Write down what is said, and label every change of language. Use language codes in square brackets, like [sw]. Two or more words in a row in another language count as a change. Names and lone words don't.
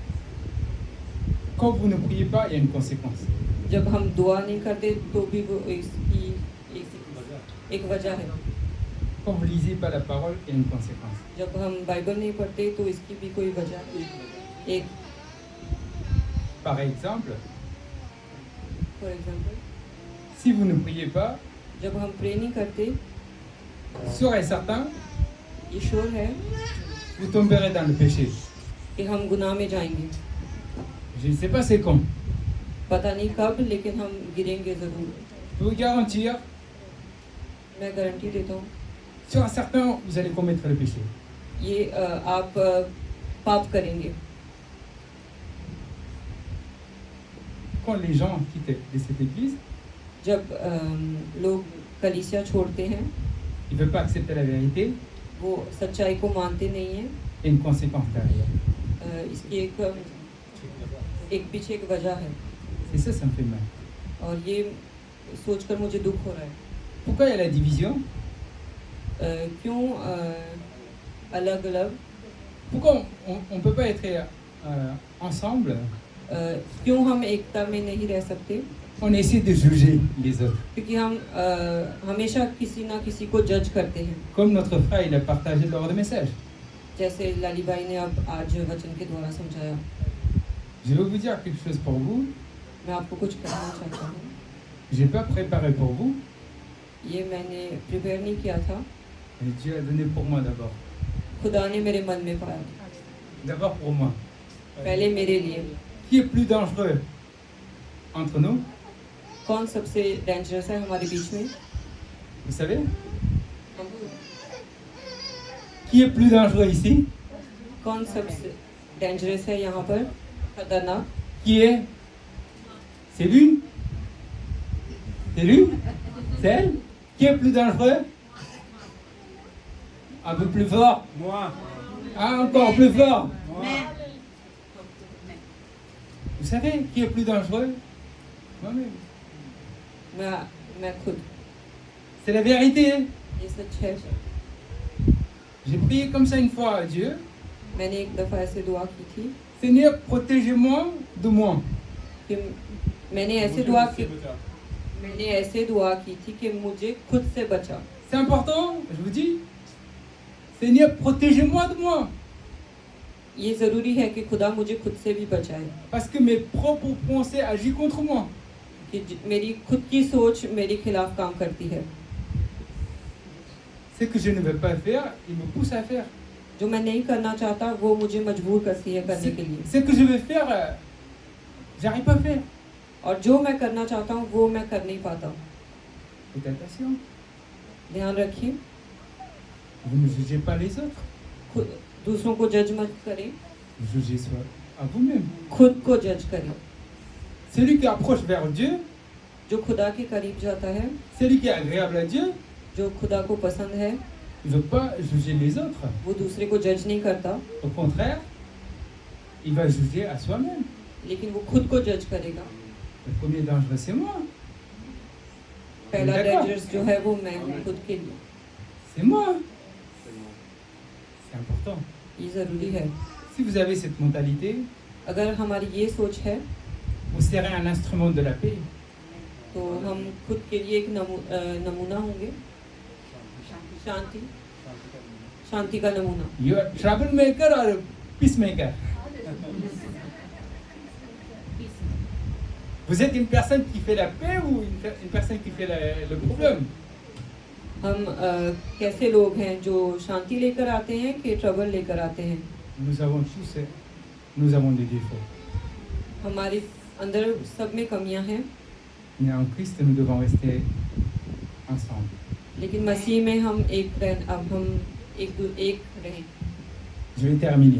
[fr] Quand vous ne priez pas, il y a une conséquence. [hi] जब हम दुआ नहीं करते तो भी वो इसकी एक वजह है। [fr] Quand vous ne lisez pas la parole, il y a une conséquence. [hi] जब हम बाइबल नहीं पढ़ते तो इसकी भी कोई वजह है। एक [fr] Par exemple, [en] for example, [fr] si vous ne priez pas, [hi] जब हम प्रे नहीं करते, [fr] sûr et certain, [hi] ये श्योर है [fr] vous tomberez dans le péché. [hi] कि हम गुनाह में जाएंगे। [fr] Je ne sais pas c'est quand. [hi] पता नहीं कब, लेकिन हम गिरेंगे ज़रूर। [fr] Je peux vous garantir, [hi] मैं गारंटी देता हूँ [fr] sûr et certain, vous allez commettre le péché. [hi] ये आप पाप करेंगे। [fr] Quand les gens quittent de cette église, [hi] जब लोग कलीसिया छोड़ते हैं, [fr] ils ne veulent pas accepter la vérité, [hi] वो सच्चाई को मानते नहीं हैं। [fr] il y a une conséquence derrière. [hi] इसकी एक पीछे एक वजह है [fr] Et ça me fait mal. [hi] और ये सोचकर मुझे दुख हो रहा है। [fr] Pourquoi il y a la division? [hi] क्यों अलग अलग? [fr] Pourquoi on ne peut pas être ensemble? [hi] क्यों हम एकता में नहीं रह सकते? [fr] On essaie de juger les autres. [hi] क्योंकि हम हमेशा किसी ना किसी को जज करते हैं। [fr] Comme notre frère il a partagé lors de message. [hi] जैसे लाली भाई ने अब आज वचन के द्वारा समझाया। [fr] Je vais vous dire quelque chose pour vous. [hi] मैं आपको कुछ कहना चाहता हूँ। [fr] Je n'ai pas préparé pour vous. [hi] ये मैंने प्रिपेयर नहीं किया था। [fr] Et Dieu a donné pour moi d'abord. [hi] खुदा ने मेरे मन में पाया। [fr] D'abord pour moi. [hi] पहले मेरे लिए। [fr] Qui est plus dangereux entre nous? [hi] कौन सबसे डेंजरस है हमारे बीच में? [fr] Vous savez? Qui est plus dangereux ici? [hi] कौन सबसे डेंजरस है यहाँ पर? खतरनाक? [fr] Qui est? C'est lui? C'est lui? C'est elle? Qui est plus dangereux? Un peu plus fort? Moi. Ah, encore plus fort? Moi. Vous savez qui est plus dangereux? Moi-même. [hi] मैं खुद। [fr] C'est la vérité. Hein? [hi] ये सच है। [fr] J'ai prié comme ça une fois à Dieu. [hi] मैंने एक दफ़ा ऐसे दुआ की थी [fr] Seigneur, protégez-moi de moi. [hi] कि मैंने ऐसे दुआ की थी कि मुझे खुद से बचा। [fr] C'est important, je vous dis. Seigneur, protégez-moi de moi. [hi] ये ज़रूरी है कि खुदा मुझे खुद से भी बचाए। [fr] Parce que mes propres pensées agissent contre moi. [hi] कि मेरी खुद की सोच मेरे खिलाफ काम करती है। [fr] Ce que je ne veux pas faire, il me pousse à faire. [hi] जो मैं नहीं करना चाहता वो मुझे मजबूर करती है करने के लिए। [fr] Ce que je veux faire, j'arrive pas à faire. [hi] और जो मैं करना चाहता हूँ वो मैं कर नहीं पाता हूँ। [fr] Faites attention. [hi] ध्यान रखिए, [fr] Vous ne jugez pas les autres. [hi] दूसरों को जज मत करें, [fr] Vous jugez soit à vous-même. [hi] खुद को जज करें। [fr] Celui qui approche vers Dieu, [hi] जो खुदा के करीब जाता है, [fr] celui qui est agréable à Dieu, [hi] जो खुदा को पसंद है, [fr] il ne veut pas juger les autres. [hi] वो दूसरे को जज नहीं करता, [fr] Au contraire, il va juger à soi-même. [hi] लेकिन वो खुद को जज करेगा। [fr] Le premier dangereux, c'est moi. [hi] पहला [fr] D'accord. [hi] डेंजरस जो है वो मैं हूँ खुद के लिए। [fr] C'est moi. C'est important. [hi] ये ज़रूरी है। [fr] Si vous avez cette mentalité, [hi] अगर हमारी ये सोच है [fr] vous serez un instrument de la paix. [hi] तो हम खुद के लिए एक नमूना होंगे, शांति का नमूना। [en] You are troublemaker or peacemaker? [fr] Vous êtes une personne qui fait la paix ou une personne qui fait le problème? [hi] हम कैसे लोग हैं जो शांति लेकर आते हैं कि ट्रबल लेकर आते हैं। [fr] Nous avons des défauts. [hi] हमारे अंदर सब में कमियां हैं, [fr] Mais en Christ, nous devons rester ensemble. [hi] लेकिन मसीह में हम एक रहें। [fr] Je vais terminer.